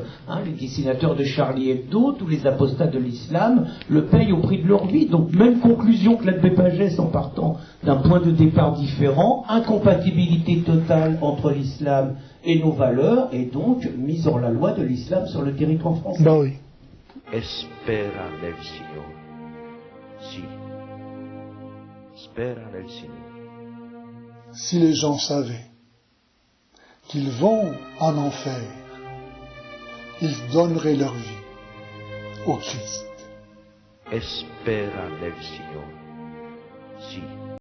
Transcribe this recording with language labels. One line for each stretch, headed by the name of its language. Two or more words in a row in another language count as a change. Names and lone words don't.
French: Les dessinateurs de Charlie Hebdo, tous les apostats de l'islam, le payent au prix de leur vie. Donc même conclusion que l'abbé Pagès en partant d'un point de départ différent, incompatibilité totale entre l'islam et nos valeurs, et donc mise hors la loi de l'islam sur le territoire français. Ben oui.
Italian: Espera nel Signore. Si. Spera nel Signore.
French: Si les gens savaient qu'ils vont en enfer, ils donneraient leur vie au Christ.
Italian: Espera nel Signore. Si.